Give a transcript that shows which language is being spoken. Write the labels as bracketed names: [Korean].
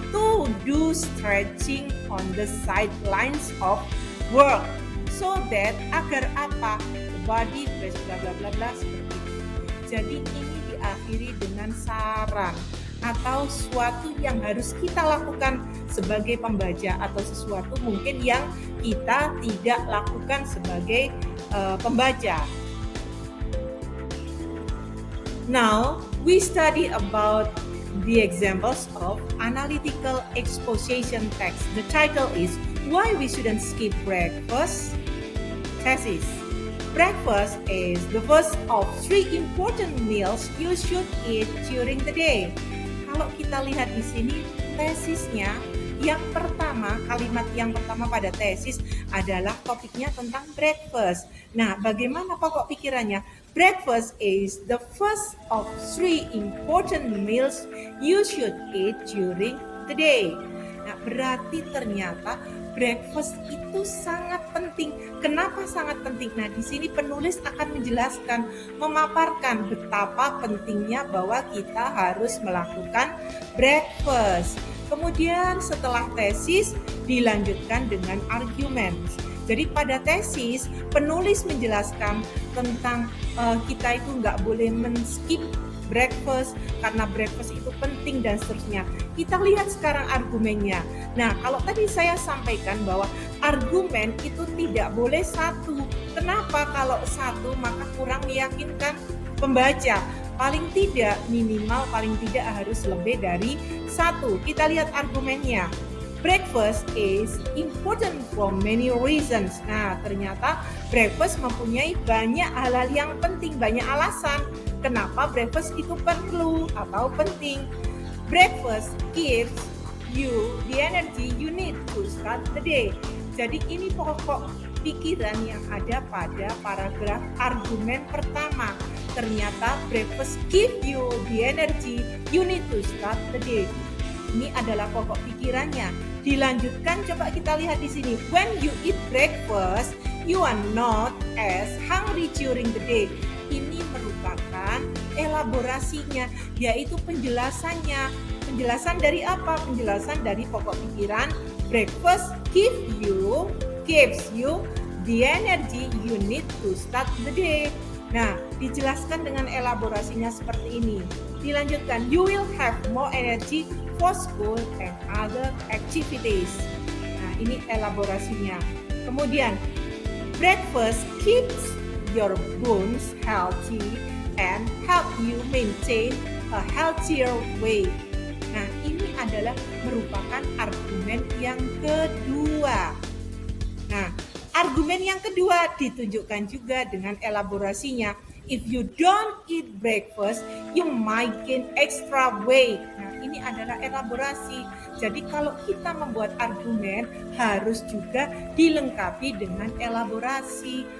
[English] To do stretching on the sidelines of work. So that [Indonesian] agar apa? [English] The body [Indonesian] bla bla bla bla seperti itu. Jadi ini diakhiri dengan saran atau sesuatu yang harus kita lakukan sebagai pembaca atau sesuatu mungkin yang kita tidak lakukan sebagai pembaca. [English] Now we study about the examples of analytical exposition text. The title is Why We Shouldn't Skip Breakfast. Thesis. Breakfast is the first of 3 important meals you should eat during the day. [Indonesian] Kalau kita lihat di sini tesisnya, yang pertama, kalimat yang pertama pada tesis adalah topiknya tentang breakfast. Nah, bagaimana pokok pikirannya? Breakfast is the first of 3 important meals you should eat during the day. Nah, berarti ternyata breakfast itu sangat penting. Kenapa sangat penting? Nah, di sini penulis akan menjelaskan, memaparkan betapa pentingnya bahwa kita harus melakukan breakfast. Kemudian setelah tesis dilanjutkan dengan argumen. Jadi pada tesis penulis menjelaskan tentang kita itu nggak boleh men-skip breakfast karena breakfast itu penting dan seterusnya. Kita lihat sekarang argumennya. Nah, kalau tadi saya sampaikan bahwa argumen itu tidak boleh satu. Kenapa? Kalau satu maka kurang meyakinkan pembaca. Paling tidak minimal, paling tidak harus lebih dari satu. Kita lihat argumennya. [English] Breakfast is important for many reasons. [Indonesian] Nah, ternyata breakfast mempunyai banyak hal-hal yang penting, banyak alasan kenapa breakfast itu perlu atau penting. [English] Breakfast gives you the energy you need to start the day. [Indonesian] Jadi ini pokok pikiran yang ada pada paragraf argumen pertama. Ternyata [English] breakfast give you the energy you need to start the day. [Indonesian] Ini adalah pokok pikirannya. Dilanjutkan, coba kita lihat di sini. [English] When you eat breakfast, you are not as hungry during the day. [Indonesian] Ini merupakan elaborasinya, yaitu penjelasannya. Penjelasan dari apa? Penjelasan dari pokok pikiran [English] breakfast gives you the energy you need to start the day. [Indonesian] Nah, dijelaskan dengan elaborasinya seperti ini. Dilanjutkan, [English] you will have more energy for school and other activities. [Indonesian] Nah, ini elaborasinya. Kemudian, [English] breakfast keeps your bones healthy and help you maintain a healthier weight. [Indonesian] Nah, ini adalah merupakan argumen yang kedua. Nah, argumen yang kedua ditunjukkan juga dengan elaborasinya. [English] If you don't eat breakfast, you might gain extra weight. [Indonesian] Nah, ini adalah elaborasi. Jadi kalau kita membuat argumen harus juga dilengkapi dengan elaborasi.